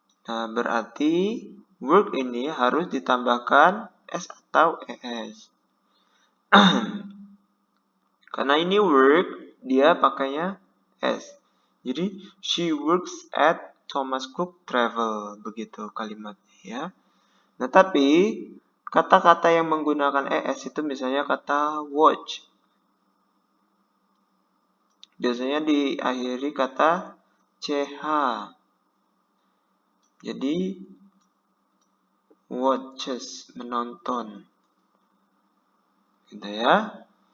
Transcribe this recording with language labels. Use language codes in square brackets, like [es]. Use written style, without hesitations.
[id] Nah, berarti work ini harus ditambahkan s atau es. Karena ini work, dia pakainya s. Jadi, [en] she works at Thomas Cook Travel. [id] Begitu kalimatnya ya. Nah, tapi kata-kata yang menggunakan es itu misalnya kata watch. Biasanya diakhiri kata ch. Jadi watches, menonton. Gitu ya.